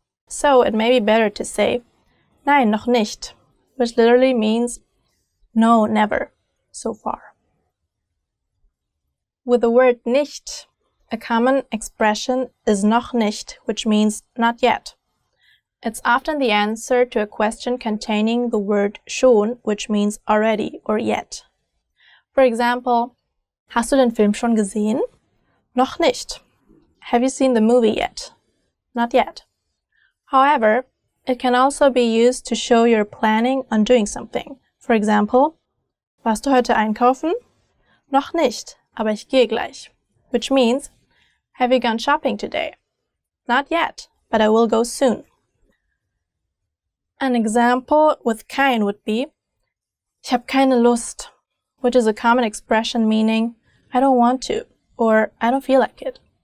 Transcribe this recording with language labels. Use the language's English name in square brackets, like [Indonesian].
[English] So it may be better to say [German] nein, noch nicht, [English] which literally means no, never, so far. With the word nicht, a common expression is noch nicht, which means not yet. It's often the answer to a question containing the word schon, which means already or yet. [German] For example, hast du den Film schon gesehen? Noch nicht. [English] Have you seen the movie yet? Not yet. However, it can also be used to show you're planning on doing something. [German] For example, warst du heute einkaufen? Noch nicht, aber ich gehe gleich. [English] Which means, have you gone shopping today? Not yet, but I will go soon. An example with kein would be, [German] ich habe keine Lust, [English] which is a common expression meaning, I don't want to, or I don't feel like it.